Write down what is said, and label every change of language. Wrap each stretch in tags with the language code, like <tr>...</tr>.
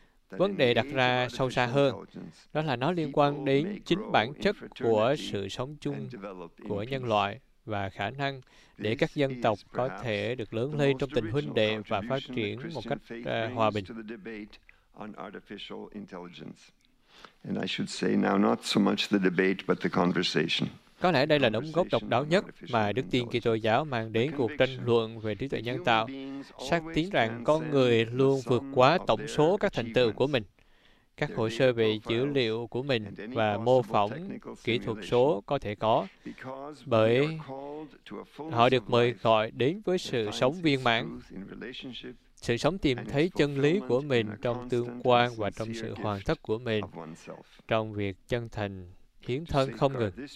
<vi>Vấn đề đặt ra sâu xa hơn, đó là nó liên quan đến chính bản chất của sự sống chung của nhân loại và khả năng để các dân tộc có thể được lớn lên trong tình huynh đệ và phát triển một cách hòa bình.</vi> <en>On artificial intelligence. And I should say now not so much the debate but the conversation.</en> <vi>Có lẽ đây là đóng góp độc đáo nhất mà Đức Tin Kitô giáo mang đến cuộc tranh luận về trí tuệ nhân tạo, xác tín rằng con người luôn vượt quá tổng số các thành tựu của mình, các hồ sơ về dữ liệu của mình và mô phỏng kỹ thuật số có thể có, bởi họ được mời gọi đến với sự sống viên mãn, sự sống tìm thấy chân lý của mình trong tương quan và trong sự hoàn tất của mình, trong việc chân thành hiến thân không ngừng.</vi>